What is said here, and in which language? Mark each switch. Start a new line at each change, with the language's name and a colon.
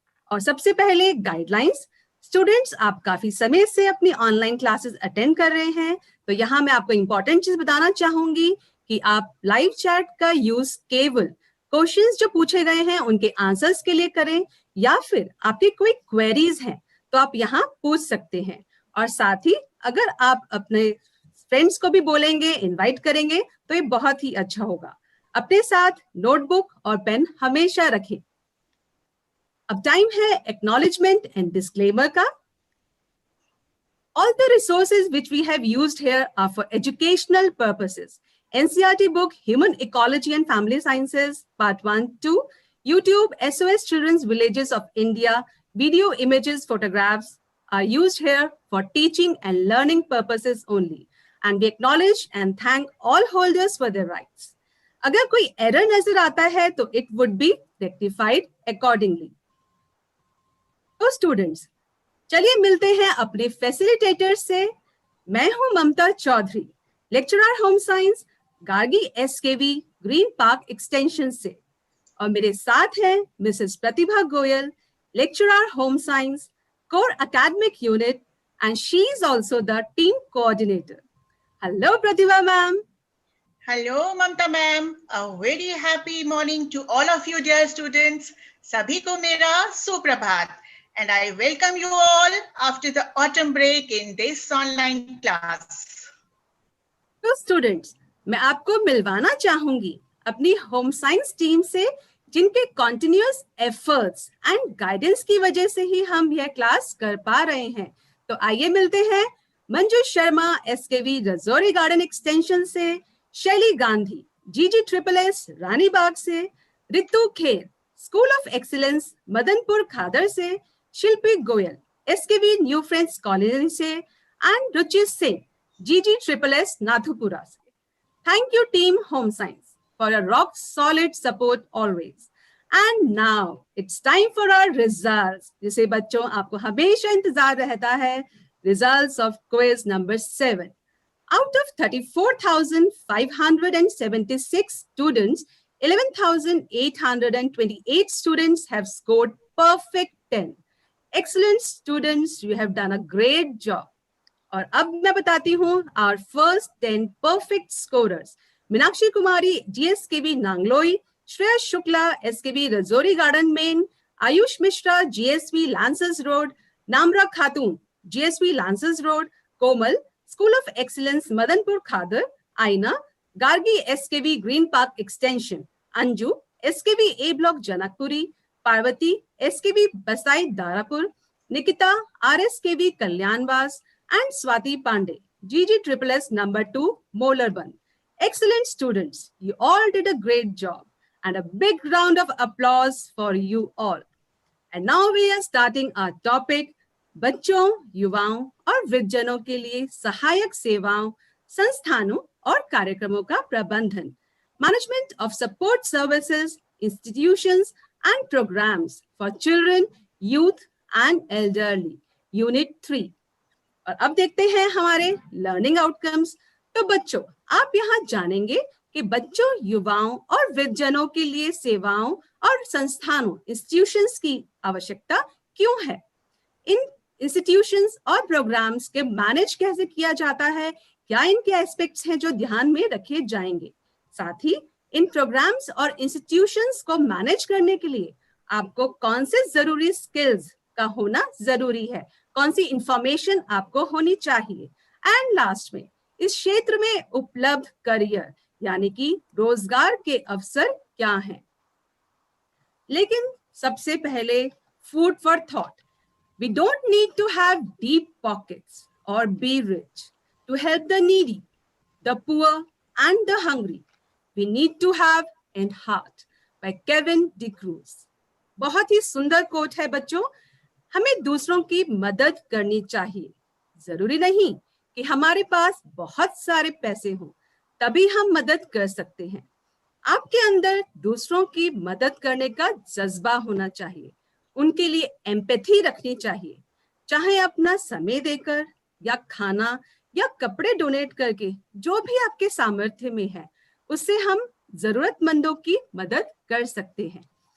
Hindi: और सबसे पहले गाइडलाइंस। स्टूडेंट्स, आप काफी समय से अपनी ऑनलाइन क्लासेस अटेंड कर रहे हैं, तो यहाँ मैं आपको इंपॉर्टेंट चीज बताना चाहूंगी कि आप लाइव चैट का यूज केवल क्वेश्चंस जो पूछे गए हैं उनके आंसर्स के लिए करें, या फिर आपकी कोई क्वेरीज हैं तो आप यहाँ पूछ सकते हैं। और साथ ही अगर आप अपने फ्रेंड्स को भी बोलेंगे, इनवाइट करेंगे तो ये बहुत ही अच्छा होगा। अपने साथ नोटबुक और पेन हमेशा रखें। अब टाइम है
English: acknowledgement and disclaimer
Hindi: का।
English: All the resources which we have used here are for educational purposes. NCERT book Human Ecology and Family Sciences Part 1, 2, YouTube SOS Children's Villages of India, video, images, photographs are used here for teaching and learning purposes only. And we acknowledge and thank all holders for their rights.
Hindi: अगर कोई error नजर आता है तो
English: it would be rectified accordingly.
Hindi: तो students, चलिए मिलते हैं अपने फैसिलिटेटर से। मैं हूं ममता Chaudhary, lecturer home science, Gargi SKV green park extension से, और मेरे साथ हैं Mrs Pratibha Goyal, lecturer home science, core academic unit,
English: And she is also the team coordinator. Hello Pratibha ma'am. Hello, Mamta ma'am. A very happy morning to all of you, dear students.
Hindi: Sabhi ko mera suprabhat.
English: And I welcome you all after the autumn break in this online class.
Hindi: तो students, मैं आपको मिलवाना चाहूंगी अपनी home science team से, जिनके
English: continuous efforts and guidance
Hindi: की वजह से ही हम यह क्लास कर पा रहे हैं। तो आइए मिलते हैं Manju Sharma SKV Rajouri garden extension से, शैली गांधी GG SSS रानी बाग से, Ritu Kher school of excellence Madanpur खादर से, शिल्पी Goyal SKV new friends colony से, and Ruchi Singh GG SSS नाथुपुरा से।
English: Thank you team Home Science for a rock solid support always. And now it's time for our results,
Hindi: जिसे बच्चों आपको हमेशा इंतजार रहता है।
English: Results of quiz number 7. Out of 34,576 students, 11,828 students have scored perfect 10. Excellent students, you have done a great job.
Hindi: और अब मैं बताती हूँ
English: our first 10 perfect scorers.
Hindi: Meenakshi Kumari GSKB Nangloi, Shreya Shukla SKB Rajouri garden main, Ayush Mishra GSV lancers road, Namra Khatoon GSV lancers road, Komal school of excellence Madanpur खादर, आईना Gargi SKB green park extension, Anju SKB A block Janakpuri, Parvati SKB बसाई Darapur, Nikita RSKB कल्याणवास, and Swati Pandey, GG SSS number 2, Molarban.
English: Excellent students, you all did a great job, and a big round of applause for you all. And now we are starting our topic,
Hindi: बच्चों, युवाओं और वृद्धजनों के लिए सहायक सेवाओं, संस्थानों और कार्यक्रमों का प्रबंधन,
English: Management of Support Services, Institutions and Programs for Children, Youth and Elderly, Unit 3.
Hindi: और अब देखते हैं हमारे लर्निंग आउटकम्स। तो बच्चों, आप यहाँ जानेंगे कि बच्चों, युवाओं और वृद्धजनों के लिए सेवाओं और संस्थानों, इंस्टीट्यूशंस की आवश्यकता क्यों है, इन इंस्टीट्यूशंस और प्रोग्राम्स के मैनेज कैसे किया जाता है, क्या इनके एस्पेक्ट्स हैं जो ध्यान में रखे जाएंगे। साथ ही इन प्रोग्राम्स और इंस्टीट्यूशंस को मैनेज करने के लिए आपको कौन से जरूरी स्किल्स का होना जरूरी है, कौन सी इंफॉर्मेशन आपको होनी चाहिए। एंड लास्ट में इस क्षेत्र में उपलब्ध करियर यानी कि रोजगार के अवसर क्या हैं। लेकिन सबसे पहले
English: Food for thought. We don't need to have deep pockets or be rich to help the needy, the poor, and the hungry. We need to have an heart by Kevin DeCruz.
Hindi: बहुत ही सुंदर coat है बच्चों। हमें दूसरों की मदद करनी चाहिए। जरूरी नहीं कि हमारे पास बहुत सारे पैसे हों तभी हम मदद कर सकते हैं। आपके अंदर दूसरों की मदद करने का जज्बा होना चाहिए, उनके लिए एम्पैथी रखनी चाहिए, चाहे अपना समय देकर या खाना या कपड़े डोनेट करके, जो भी आपके सामर्थ्य में है उससे हम जरूरतमंदों की मदद कर सकते हैं।